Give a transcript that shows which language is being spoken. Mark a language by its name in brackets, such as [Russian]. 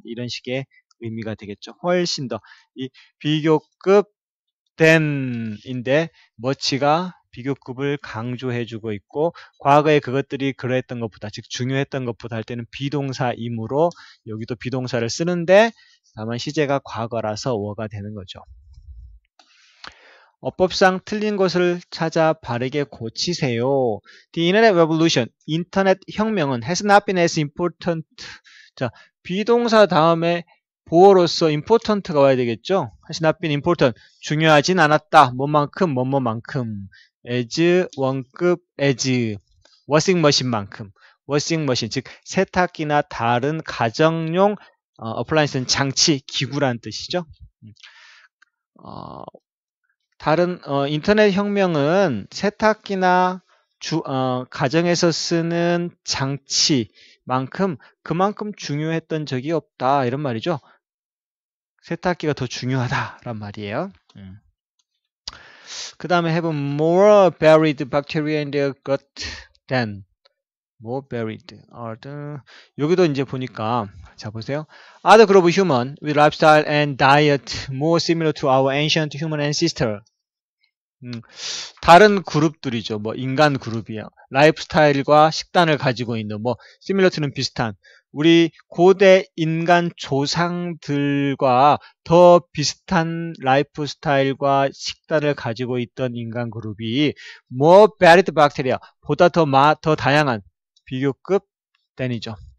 [Korean] 이런 식의 의미가 되겠죠. 훨씬 더 이 비교급 than인데 much가 비교급을 강조해주고 있고 과거에 그것들이 그러했던 것보다 즉 중요했던 것보다 할 때는 비동사이므로 여기도 비동사를 쓰는데 다만 시제가 과거라서 were가 되는 거죠. 어법상 틀린 것을 찾아 바르게 고치세요. [English] The Internet Revolution, 인터넷 혁명은 has not been as important. [Korean] 자, 비동사 다음에 보어로서 important가 와야 되겠죠? [English] has not been important. 중요하진 않았다. 뭐만큼. as 원급 as washing machine만큼. [Korean] washing machine 즉 세탁기나 다른 가정용 appliance는 장치, 기구란 뜻이죠. 다른 인터넷 혁명은 세탁기나 가정에서 쓰는 장치만큼 그만큼 중요했던 적이 없다 이런 말이죠. 세탁기가 더 중요하다란 말이에요. [English] 그 다음에 have more buried bacteria in their gut than more buried. [Korean] 여기도 이제 보니까 자 보세요. [English] Other group of human with lifestyle and diet more similar to our ancient human ancestor. [Korean] 다른 그룹들이죠. 뭐 인간 그룹이야. 라이프스타일과 식단을 가지고 있는 뭐 similar to 는 비슷한 우리 고대 인간 조상들과 더 비슷한 라이프 스타일과 식단을 가지고 있던 인간 그룹이 more varied bacteria 보다 더 다양한 비교급 than이죠.